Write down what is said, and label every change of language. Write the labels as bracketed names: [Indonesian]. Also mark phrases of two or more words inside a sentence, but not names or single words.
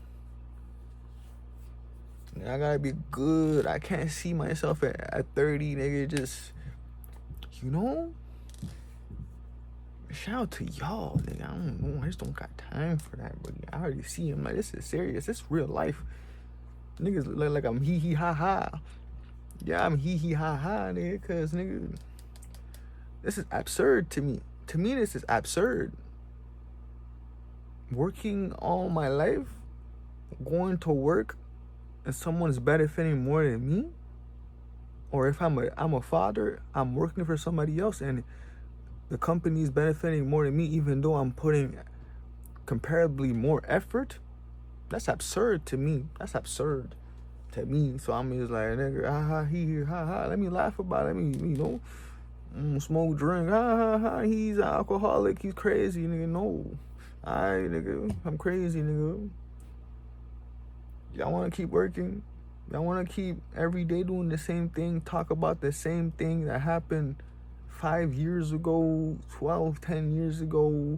[English] I gotta be good. I can't see myself at 30, nigga. Just, shout out to y'all, nigga. I don't know. I just don't got time for that, buddy. I already see him. Like, this is serious. This is real life. Niggas look like I'm hee hee ha ha. Yeah, I'm hee hee ha ha, nigga. Cause, nigga, this is absurd to me. To me, this is absurd. Working all my life, going to work, and someone's benefiting more than me. Or if I'm a father, I'm working for somebody else, and the company's benefiting more than me, even though I'm putting comparably more effort. That's absurd to me. That's absurd. to me. So I'm just like, nigga, ha ha, he, ha ha. Let me laugh about it. Let me, smoke, drink, ha ha ha. He's an alcoholic. He's crazy, nigga. No, alright, nigga, I'm crazy, nigga. Y'all want to keep working? Y'all want to keep every day doing the same thing? Talk about the same thing that happened 5 years ago, 12, 10 years ago.